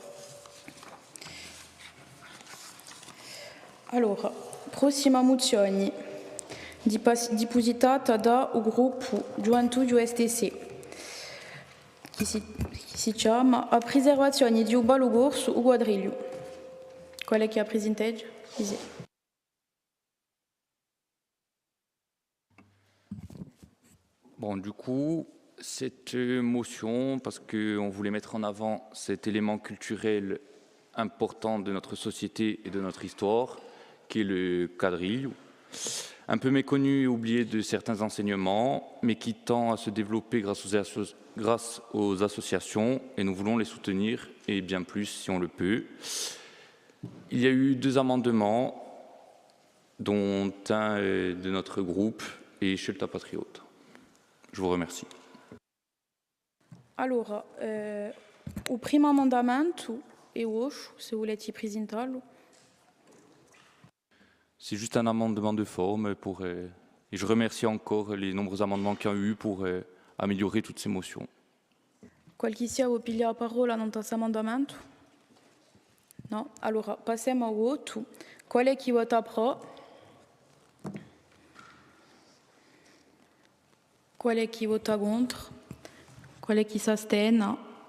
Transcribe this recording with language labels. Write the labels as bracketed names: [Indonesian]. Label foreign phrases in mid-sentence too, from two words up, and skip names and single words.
[Corsican] Allora, prossima mozione depositata dal gruppo Gioventù STC che si chiama a preservazione di un ballo corso o quadriglio. Qual è che ha presentato? [French] Bon, du coup, cette motion, parce qu'on voulait mettre en avant cet élément culturel important de notre société et de notre histoire, qui est le quadrille, un peu méconnu et oublié de certains enseignements, mais qui tend à se développer grâce aux associations, et nous voulons les soutenir, et bien plus si on le peut. Il y a eu 2 amendements, dont un de notre groupe et Scelta Patriote. Je vous remercie. [Corsican] Allora, il primo emendamento è Osho, se volete presentarlo. [French] C'est juste un amendement de forme et je remercie encore les nombreux amendements qu'il y a eu pour améliorer toutes ces motions. [Corsican] Qualche sia vuol pigliare la parola in questo emendamento? No? Allora, passiamo al voto. Qual è chi vota pro? Qual è chi vota contro? Qual è chi si astiene?